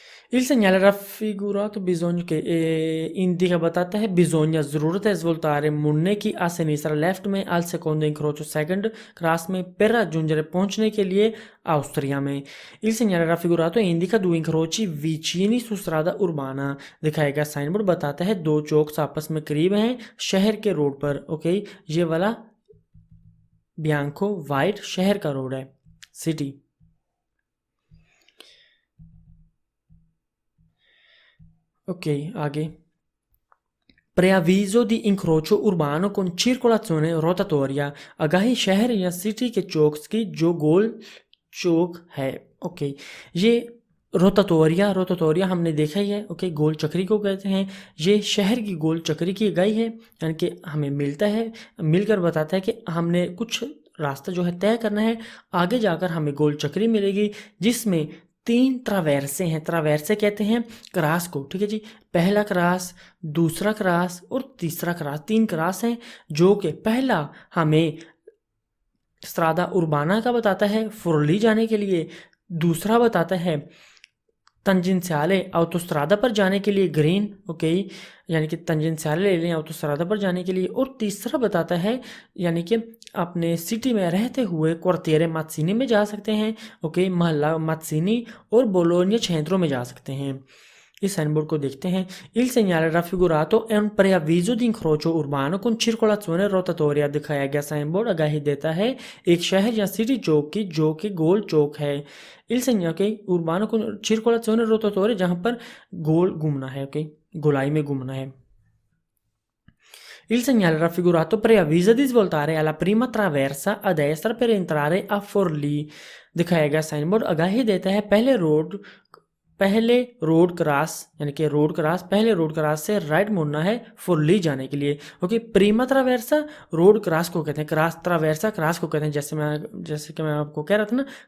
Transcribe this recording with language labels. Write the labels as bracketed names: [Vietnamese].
[Italian] Il segnale raffigurato bisogna che indica [Hindi] बताता है [Italian] bisogna [Hindi] ज़रूरत है [Italian] svoltare [Hindi] मुड़ने की [Italian] a sinistra [Hindi] लेफ्ट में [Italian] al secondo incrocio [Hindi] second cross में [Italian] per raggiungere [Hindi] पहुंचने के लिए ऑस्ट्रिया में. [Italian] Il segnale raffigurato indica 2 incroci vicini su strada urbana. [Hindi] दिखाया गया साइन बोर्ड बताता है 2 चौक आपस में करीब हैं शहर के रोड पर. ओके. ये वाला बियांको वाइट शहर का रोड है, सिटी. Ok, आगे. [Italian] Preavviso di incrocio urbano con circolazione rotatoria. [Hindi] आगाही शहर या सिटी के चौक की जो गोल चौक है. ओके. ये रोटाटोरिया हमने देखा ही है. ओके. गोल चक्री को कहते हैं. ये शहर की गोल चक्री की इकाई है, यानी कि हमें मिलकर बताता है कि हमने कुछ रास्ता जो है तय करना है, आगे जाकर हमें गोल चक्री मिलेगी जिसमें 3 ट्रावेर्से हैं. ट्रावेर्से कहते हैं क्रास को, ठीक है जी. पहला क्रास, दूसरा क्रास और तीसरा क्रास. 3 क्रास हैं जो कि पहला हमें स्ट्रादा उर्बाना का बताता है फुरली जाने के लिए. दूसरा बताता है तंजेंशियाले ऑटोस्ट्रादा पर जाने के लिए ग्रीन. ओके. यानी कि तंजेंशियाले ले लें ऑटोस्ट्रादा पर जाने के लिए. और तीसरा बताता है यानी कि अपने सिटी में रहते हुए क्वार्टिere मात्सिनी में जा सकते हैं. ओके. मोहल्ला मात्सिनी और बोलोनिया क्षेत्रों में जा सकते हैं. इस साइन बोर्ड को देखते हैं. [Italian] Il segnale raffigurato è un preavviso di incrocio urbano con circolazione rotatoria. [Hindi] दिखाया गया साइन बोर्ड आगाही देता है एक शहर या सिटी चौक की जो कि गोल चौक है. [Italian] Il segnale urbano con circolazione rotatoria [Hindi] जहां पर गोल घूमना है. ओके. गोलाई में घूमना है. [Italian] Il segnale raffigurato preavvisa di svoltare alla prima traversa a destra per entrare a Forlì. [Hindi] दिखाया गया साइन बोर्ड आगाही देता है पहले रोड क्रॉस यानी कि पहले रोड क्रॉस से राइट मुड़ना है फुरली जाने के लिए. ओके. प्रीमा ट्रावेर्सा रोड क्रॉस को कहते हैं, ट्रावेर्सा क्रॉस को कहते हैं. जैसे कि मैं आपको कह रहा था ना,